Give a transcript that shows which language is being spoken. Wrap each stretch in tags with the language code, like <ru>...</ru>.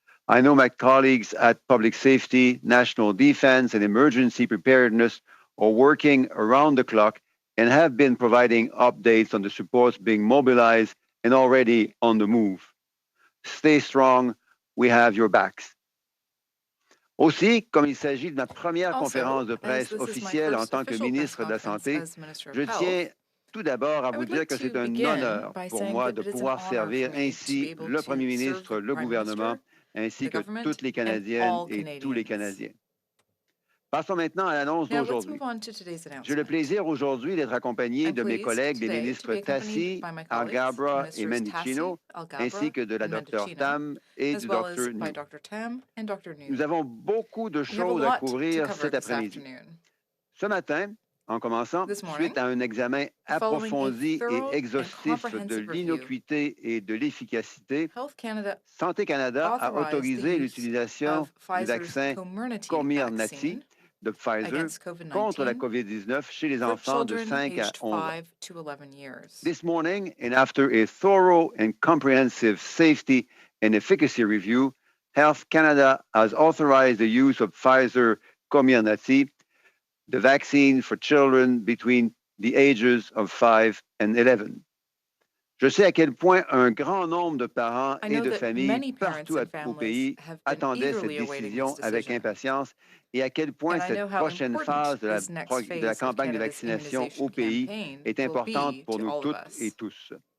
<en>I know my colleagues at Public Safety, National Defense, and Emergency Preparedness are working around the clock and have been providing updates on the supports being mobilized and already on the move. Stay strong, we have your backs.</en> <fr>Aussi, comme il s'agit de ma première conférence de presse officielle en tant que ministre de la Santé, je tiens tout d'abord à vous dire que c'est un honneur pour moi de pouvoir servir ainsi le Premier ministre, le gouvernement, ainsi que toutes les Canadiennes et tous les Canadiens. Passons maintenant à l'annonce d'aujourd'hui. J'ai le plaisir aujourd'hui d'être accompagné de mes collègues, les ministres Tassi, Alghabra et Mendicino, ainsi que de la Dr Tam et du Dr New. Nous avons beaucoup de choses à couvrir cet après-midi. Ce matin, en commençant, suite à un examen approfondi et exhaustif de l'innocuité et de l'efficacité, Santé Canada a autorisé l'utilisation du vaccin Comirnaty de Pfizer contre la COVID-19 chez les enfants de 5 à 11 ans.</fr> <en>This morning, and after a thorough and comprehensive safety and efficacy review, Health Canada has authorized the use of Pfizer Comirnaty, the vaccine for children between the ages of 5 and 11.</en> <fr>Je sais à quel point un grand nombre de parents et de familles partout au pays attendaient cette décision avec impatience et à quel point cette prochaine phase de la campagne de vaccination au pays est importante pour nous toutes et tous.</fr>